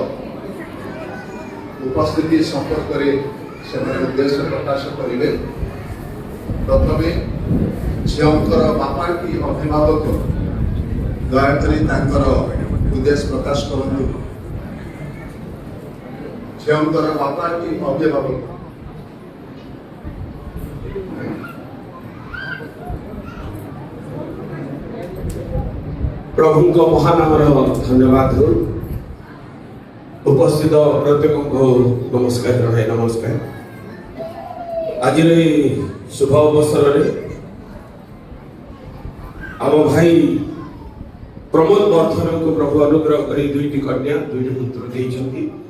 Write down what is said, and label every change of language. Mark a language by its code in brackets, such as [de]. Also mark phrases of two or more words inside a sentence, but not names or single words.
[or] ଉପସ୍ଥିତି ସମ୍ପର୍କରେ ସେମାନେ ଉଦ୍ଦେଶ୍ୟ ପ୍ରକାଶ କରିବେ। ପ୍ରଥମେ ଝିଅଙ୍କର ବାପା କି ଅଭିଭାବକ ଦୟାକରି ତାଙ୍କର ଉଦ୍ଦେଶ୍ୟ ପ୍ରକାଶ କରନ୍ତୁ। ଝିଅଙ୍କର ବାପା କି ଅଭିଭାବକ ପ୍ରଭୁ ମହାନାମର ଧନ୍ୟବାଦ ହୋ। ଉପସ୍ଥିତ ପ୍ରତ୍ୟେକ କୁ ନମସ୍କାର ଜଣାଏ। नमस्कार। ଆଜି ଶୁଭ ଅବସର ଆମ ଭାଇ ପ୍ରମୋଦ ବର୍ଦ୍ଧନ କୁ ପ୍ରଭୁ ଅନୁଗ୍ରହ କରି ଦୁଇଟି କନ୍ୟା ଦୁଇଟି ପୁତ୍ର ଦେଇଛନ୍ତି।